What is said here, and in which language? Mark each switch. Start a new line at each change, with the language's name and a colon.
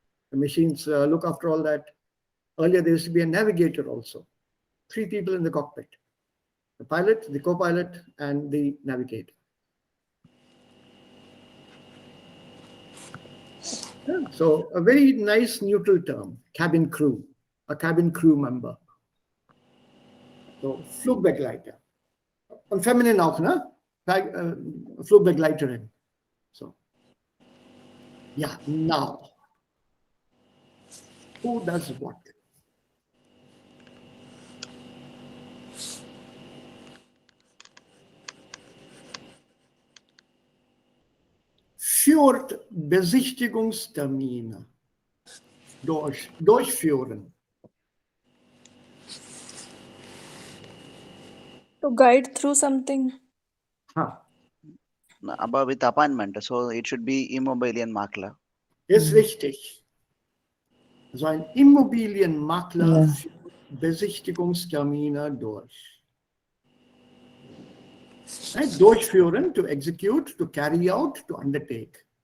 English: The machines look after all that. Earlier, there used to be a navigator also. 3 people in the cockpit. The pilot, the co-pilot, and the navigator. Yeah, so a very nice neutral term, cabin crew, a cabin crew member.
German: So Flugbegleiter. Und feminine auch, ne? Flugbegleiterin.
English: So, yeah, now, who does what?
German: Führt Besichtigungstermine durchführen.
English: To guide through something. Above with appointment, so it should be Immobilienmakler.
German: Ist richtig. Also ein Immobilienmakler Ja. führt Besichtigungstermine durch.
English: Right? Durchführen, to execute, to carry out, to undertake.